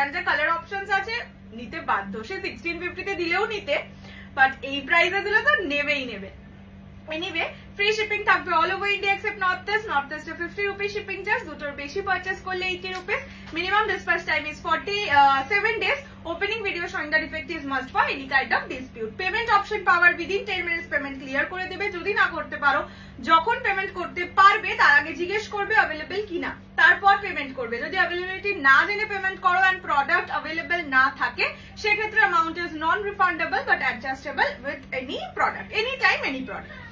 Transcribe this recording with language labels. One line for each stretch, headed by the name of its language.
Bangla: আর যে colour options আছে নিতে বাধ্য, সে 1650তে দিলেও নিতে, বাট এই প্রাইসে দিলে তো নেবেই নেবে। এনিওয়ে, ফ্রি শিপিং থাকবে
English: All over India except north east.
Bangla: North ইস্টে 50 রুপিস শিপিং চার্জ, দুটোর বেশি পারচেস করলে 80 rupees.
English: Minimum dispatch time is 47 days. Opening video showing the defect is must for any kind of dispute. Payment option power within 10 minutes payment clear
Bangla: করে দেবে। যদি না করতে পারো, যখন পেমেন্ট করতে পারবে তার আগে জিজ্ঞেস করবে অ্যাভেলেবল কিনা, তারপর পেমেন্ট করবে। যদি অ্যাভেলেবিলিটি না জেনে পেমেন্ট করো এন্ড প্রোডাক্ট অ্যাভেলেবল না থাকে, সেক্ষেত্রে
English: amount is non refundable but adjustable with any product,
Bangla: any time any product.